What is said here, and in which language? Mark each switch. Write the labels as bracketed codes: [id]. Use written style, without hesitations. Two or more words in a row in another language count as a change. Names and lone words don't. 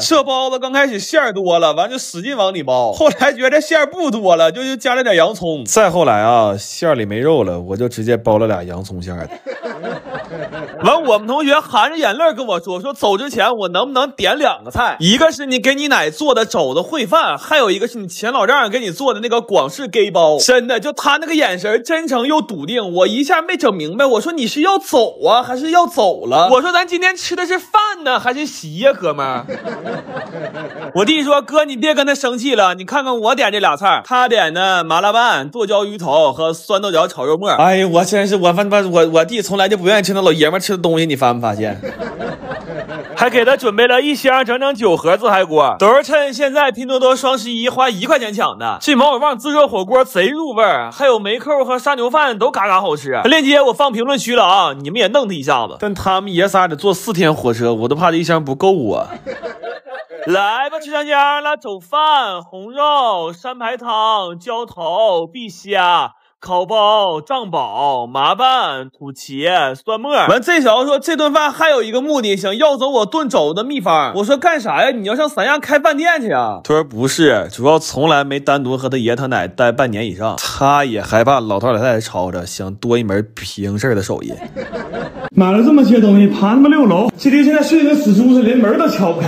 [zh] 這包子剛開始餡多了，完就使勁往裡包，後來覺得餡不多了，就加了點洋蔥。再後來啊，餡裡沒肉了，我就直接包了倆洋蔥餡的。完，我们同學含着眼淚跟我說走之前我能不能點2個菜，一個是你給你奶做的肘子燴飯，還有一個是你前老丈人給你做的那個廣式給包。真的，就他那個眼神真誠又篤定，我一下沒整明白，我說你是要走啊還是要走了？我說咱今天吃的是飯呢還是席呀，哥們兒？我弟說哥你別跟他生氣了，你看看我點這倆菜，他點的麻辣拌、剁椒魚頭和酸豆角炒肉末。哎呀，我真是我弟從來就不願意吃那老爺們吃的東西，你發沒發現？還給他準備了1箱整整9盒自嗨鍋，都是趁現在拼多多雙11花1塊錢搶的。這毛血旺自熱火鍋賊入味兒，還有梅扣和沙牛飯都嘎嘎好吃。鏈接我放評論區了啊，你們也弄他一下子。但他們爺仨得坐4天火車，我都怕這1箱不夠啊。來吧，吃上家了，走飯、紅肉、山排湯、澆頭、碧蝦、烤包、醬煲、麻拌、土茄、蒜末。完，這小子說這頓飯還有一個目的，想要走我炖肘子的秘方。我說幹啥呀？你要上三亞開飯店去啊？他說不是，主要從來沒單獨和他爺他奶待半年以上，他也害怕老頭老太太吵着，想多一門平事的手藝。買了這麼些東西，爬那麼6樓，這裡現在睡得跟死豬似的，連門都敲不開。